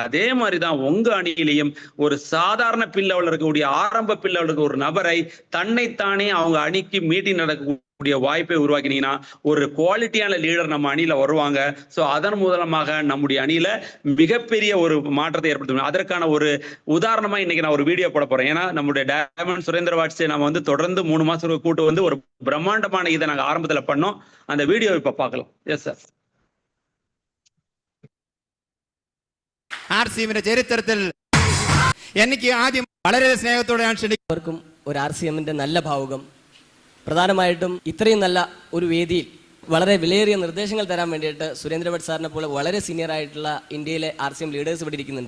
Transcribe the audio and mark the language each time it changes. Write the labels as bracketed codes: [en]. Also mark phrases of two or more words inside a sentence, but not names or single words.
[ta] அதே மாதிரிதான் உங்க அணியிலையும் ஒரு சாதாரண பின் லெவல்ல இருக்கக்கூடிய ஆரம்ப [en] pin level [ta] ஒரு நபரை தன்னைத்தானே அவங்க அணிக்கு மீட்டிங் நடக்கக்கூடிய வாய்ப்பை உருவாக்கினீங்கன்னா ஒரு குவாலிட்டியான லீடர் நம்ம அணியில வருவாங்க. சோ அதன் மூலமாக நம்முடைய அணியில மிகப்பெரிய ஒரு மாற்றத்தை ஏற்படுத்தும். அதற்கான ஒரு உதாரணமா இன்னைக்கு நான் ஒரு வீடியோ போட போறேன். ஏன்னா நம்முடைய டைமண்ட் சுரேந்திர வாட்ஸை நம்ம வந்து தொடர்ந்து 3 மாசத்துக்கு கூட்டு வந்து ஒரு பிரம்மாண்டமான இதை நாங்க ஆரம்பத்துல பண்ணோம். அந்த வீடியோ இப்ப பார்க்கலாம். [en] yes sir. [ml] ആർസിഎമ്മിന്റെ ചരിത്രത്തിൽ എനിക്ക് ആദ്യം വളരെ സ്നേഹത്തോടെയാണ് ക്ഷണിക്കുന്നവർക്കും ഒരു ആർസിഎമ്മിന്റെ നല്ല ഭാവുകം. പ്രധാനമായിട്ടും ഇത്രയും നല്ല ഒരു വേദിയിൽ വളരെ വിലയേറിയ നിർദ്ദേശങ്ങൾ തരാൻ വേണ്ടിയിട്ട് സുരേന്ദ്ര ഭട്ട് സാറിനെ പോലെ വളരെ സീനിയർ ആയിട്ടുള്ള ഇന്ത്യയിലെ ആർസിഎം ലീഡേഴ്സ് ഇവിടെ ഇരിക്കുന്നുണ്ട്.